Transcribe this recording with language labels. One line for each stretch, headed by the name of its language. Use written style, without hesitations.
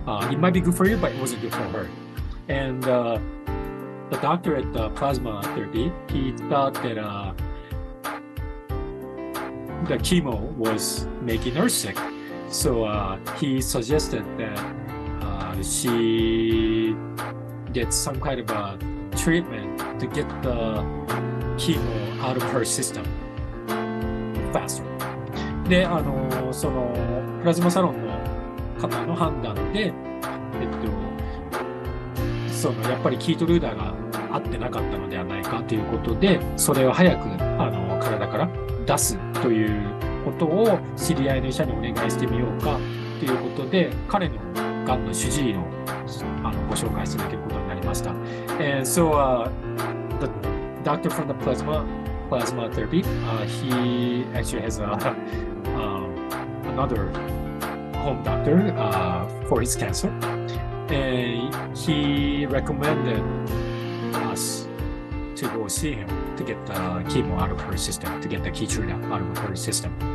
English: It might be good for you, but it wasn't good for her. And the doctor at the plasma therapy, he thought that the chemo was making her sick. So he suggested that she get some kind of a treatment to get the chemo out of her system faster.
Japanese: で、そのプラズマサロンの方の判断で、やっぱりキイトルーダが合ってなかったのではないかということで、それを早く体から出すということを知り合いの医者にお願いしてみようかということで、彼のがんの主治医をご紹介していただけることになりました。
English: And so, the doctor from the plasma therapy, he actually has another home doctor for his cancer, and he recommended us to go see him to get the chemo out of her system, to get the KEYTRUDA out of her system.